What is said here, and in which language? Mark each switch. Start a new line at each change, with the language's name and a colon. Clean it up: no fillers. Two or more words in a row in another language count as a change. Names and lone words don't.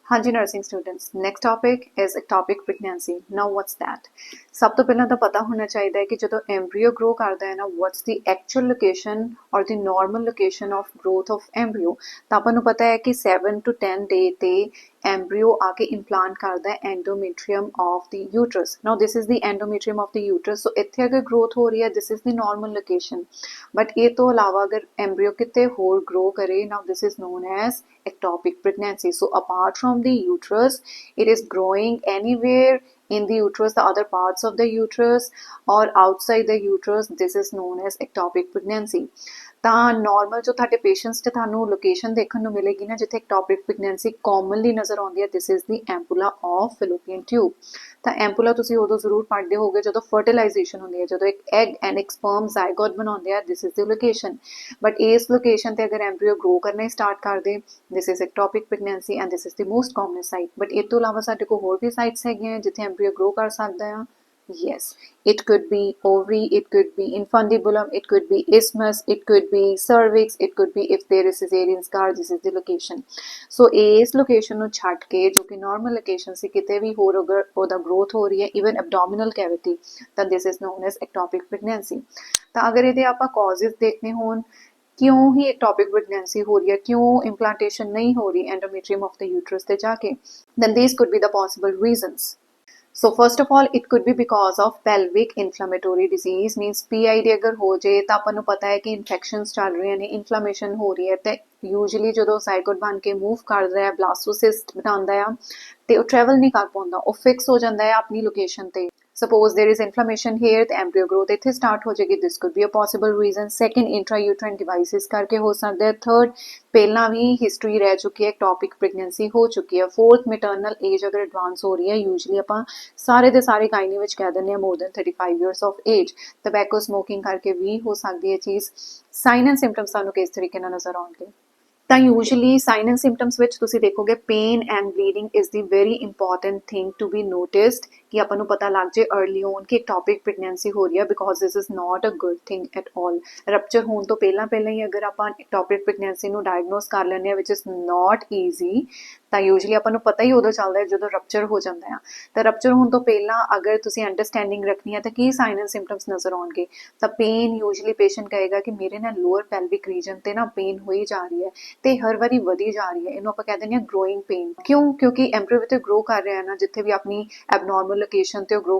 Punjabi: ਹਾਂ ਜੀ
English: nursing students next topic is ectopic pregnancy now what's that
Punjabi: ਸਭ ਤੋਂ ਪਹਿਲਾ ਤਾਂ ਪਤਾ ਹੋਣਾ ਚਾਹੀਦਾ ਹੈ ਕਿ ਜਦੋਂ ਐਮਬ੍ਰੀਓ ਗਰੋ ਕਰਦਾ ਹੈ ਨਾ
English: what's the actual location or the normal location of growth of embryo
Punjabi: ਤਾਂ ਆਪਾਂ ਨੂੰ ਪਤਾ ਹੈ ਕਿ 7 to 10 ਡੇ ਤੇ ਐਮਬ੍ਰੀਓ ਆ ਕੇ ਇੰਪਲਾਂਟ ਕਰਦਾ ਹੈ
English: endometrium of the uterus now this is the endometrium of the uterus
Punjabi: ਸੋ ਇੱਥੇ ਅਗਰ ਗਰੋਥ ਹੋ ਰਹੀ ਹੈ
English: this is the normal location
Punjabi: ਬਟ ਇਹ ਤੋਂ ਇਲਾਵਾ ਅਗਰ ਐਮਬ੍ਰੀਓ ਕਿਤੇ ਹੋਰ ਗਰੋ ਕਰੇ
English: now this is known as ectopic pregnancy. So apart from the uterus, it is growing anywhere in the uterus, the other parts of the uterus or outside the uterus. This is known as ectopic pregnancy.
Punjabi: ਤਾਂ ਨਾਰਮਲ ਜੋ ਤੁਹਾਡੇ ਪੇਸ਼ੈਂਟਸ ਤੇ ਤੁਹਾਨੂੰ ਲੋਕੇਸ਼ਨ ਦੇਖਣ ਨੂੰ ਮਿਲੇਗੀ ਨਾ ਜਿੱਥੇ
English: ectopic pregnancy commonly
Punjabi: ਨਜ਼ਰ ਆਉਂਦੀ ਹੈ
English: this is the ampulla of fallopian tube.
Punjabi: ਤਾਂ ਐਂਪੂਲਾ ਤੁਸੀਂ ਉਦੋਂ ਜ਼ਰੂਰ ਪੜ੍ਹਦੇ ਹੋਗੇ ਜਦੋਂ ਫਰਟੀਲਾਈਜੇਸ਼ਨ ਹੁੰਦੀ ਹੈ ਜਦੋਂ ਇੱਕ ਐਗ ਐਂਡ ਇੱਕ ਸਪਰਮ ਜ਼ਾਈਗੋਟ ਬਣਾਉਂਦੇ ਆ
English: this is the location.
Punjabi: ਬਟ ਇਸ ਲੋਕੇਸ਼ਨ ਤੇ ਅਗਰ ਐਮਬ੍ਰੀਓ ਗਰੋ ਕਰਨਾ ਹੀ ਸਟਾਰਟ ਕਰ ਦੇ
English: this is ectopic pregnancy and this is the most common site.
Punjabi: ਬਟ ਇਹ ਤੋਂ ਇਲਾਵਾ ਸਾਡੇ ਕੋਲ ਹੋਰ ਵੀ ਸਾਈਟਸ ਹੈਗੀਆਂ ਜਿੱਥੇ ਐਮਬ੍ਰੀਓ ਗਰੋ ਕਰ ਸਕਦਾ ਆ.
English: Yes, it could be ovary, it could be infundibulum, it could be isthmus, it could be cervix, it could be if there is cesarean scar, this is the location.
Punjabi: So ਇਸ location ਨੂੰ ਛੱਡ ਕੇ ਜੋ ਕਿ
English: normal location
Punjabi: ਸੀ ਕਿਤੇ ਵੀ ਹੋਰ ਅਗਰ ਉਹਦਾ growth ਹੋ ਰਹੀ ਹੈ
English: even abdominal cavity
Punjabi: ਤਾਂ
English: this is known as ectopic pregnancy.
Punjabi: ਤਾਂ ਅਗਰ ਇਹਦੇ ਆਪਾਂ causes ਦੇਖਨੇ ਹੋਣ ਕਿਉਂ ਹੀ
English: ectopic pregnancy
Punjabi: ਹੋ ਰਹੀ ਹੈ ਕਿਉਂ implantation ਨਹੀਂ ਹੋ ਰਹੀ
English: endometrium of the uterus
Punjabi: ਤੇ ਜਾ ਕੇ
English: then these could be the possible reasons. So first of all, it could be because of pelvic inflammatory disease means PID
Punjabi: ਅਗਰ ਹੋ ਜੇ ਤਾਂ ਆਪਾਂ ਨੂੰ ਪਤਾ ਹੈ ਕਿ ਇਨਫੈਕਸ਼ਨਸ ਚੱਲ ਰਹੀਆਂ ਨੇ ਇਨਫਲੇਮੇਸ਼ਨ ਹੋ ਰਹੀ ਹੈ ਤੇ ਯੂਜੂਲੀ ਜਦੋਂ ਜ਼ਾਈਗੋਟ ਬਣ ਕੇ ਮੂਵ ਕਰਦਾ ਹੈ ਬਲਾਸਟੋਸਿਸਟ ਬਣਾਉਂਦਾ ਆ ਤੇ ਉਹ ਟਰੈਵਲ ਨਹੀਂ ਕਰ ਪਾਉਂਦਾ ਉਹ ਫਿਕਸ ਹੋ ਜਾਂਦਾ ਹੈ ਆਪਣੀ ਲੋਕੇਸ਼ਨ ਤੇ
English: Suppose there is inflammation here, the embryo growth
Punjabi: ਇੱਥੇ start ਹੋ ਜਾਏਗੀ.
English: This could be a possible reason.
Punjabi: Second,
English: intrauterine devices
Punjabi: ਕਰਕੇ ਹੋ ਸਕਦਾ ਹੈ. Third, ਪਹਿਲਾਂ ਵੀ history ਰਹਿ ਚੁੱਕੀ ਹੈ,
English: ectopic pregnancy
Punjabi: ਹੋ ਚੁੱਕੀ ਹੈ. Fourth,
English: maternal age
Punjabi: ਅਗਰ advance ਹੋ ਰਹੀ ਹੈ, usually ਆਪਾਂ ਸਾਰੇ ਦੇ ਸਾਰੇ gynae ਵਿੱਚ ਕਹਿ ਦਿੰਦੇ ਹਾਂ
English: more than 35 years of age. Tobacco smoking
Punjabi: ਕਰਕੇ ਵੀ ਹੋ ਸਕਦੀ ਹੈ ਚੀਜ਼.
English: Sign and symptoms
Punjabi: ਸਾਨੂੰ ਕਿਸ ਤਰੀਕੇ ਨਾਲ ਨਜ਼ਰ ਆਉਣਗੇ? ਤਾਂ
English: usually sign and symptoms
Punjabi: ਵਿੱਚ ਤੁਸੀਂ ਦੇਖੋਗੇ
English: pain and bleeding is the very important thing to be noticed
Punjabi: ਕਿ ਆਪਾਂ ਨੂੰ ਪਤਾ ਲੱਗ ਜੇ
English: early on
Punjabi: ਕਿ
English: ectopic pregnancy
Punjabi: ਹੋ ਰਹੀ ਹੈ ਬਿਕੋਜ਼
English: this is not a good thing at all
Punjabi: ਰਪਚਰ ਹੋਣ ਤੋਂ ਪਹਿਲਾਂ ਹੀ ਅਗਰ ਆਪਾਂ
English: ectopic pregnancy
Punjabi: ਨੂੰ ਡਾਇਗਨੋਸ ਕਰ ਲੈਂਦੇ ਹਾਂ
English: which is not easy
Punjabi: ਤਾਂ ਯੂਜੂਲੀ ਆਪਾਂ ਨੂੰ ਪਤਾ ਹੀ ਉਦੋਂ ਚੱਲਦਾ ਹੈ ਜਦੋਂ ਰਪਚਰ ਹੋ ਜਾਂਦਾ ਆ ਤਾਂ ਰਪਚਰ ਹੋਣ ਤੋਂ ਪਹਿਲਾਂ ਅਗਰ ਤੁਸੀਂ ਅੰਡਰਸਟੈਂਡਿੰਗ ਰੱਖਣੀ ਹੈ ਤਾਂ ਕੀ
English: sign and symptoms
Punjabi: ਨਜ਼ਰ ਆਉਣਗੇ ਤਾਂ
English: pain usually patient
Punjabi: ਕਹੇਗਾ ਕਿ ਮੇਰੇ ਨਾਲ
English: lower pelvic region
Punjabi: ਤੇ ਨਾ ਪੇਨ ਹੋਈ ਜਾ ਰਹੀ ਹੈ ਤੇ ਹਰ ਵਾਰੀ ਵਧੀ ਜਾ ਰਹੀ ਹੈ ਇਹਨੂੰ ਆਪਾਂ ਕਹਿ ਦਿੰਦੇ ਹਾਂ
English: growing pain
Punjabi: ਕਿਉਂਕਿ ਐਮਬ੍ਰੀਓ ਤੇ ਗਰੋ ਕਰ ਰਿਹਾ ਹੈ ਨਾ ਜਿੱਥੇ ਵੀ ਆਪਣੀ
English: abnormal location
Punjabi: ਤੇ ਗਰੋ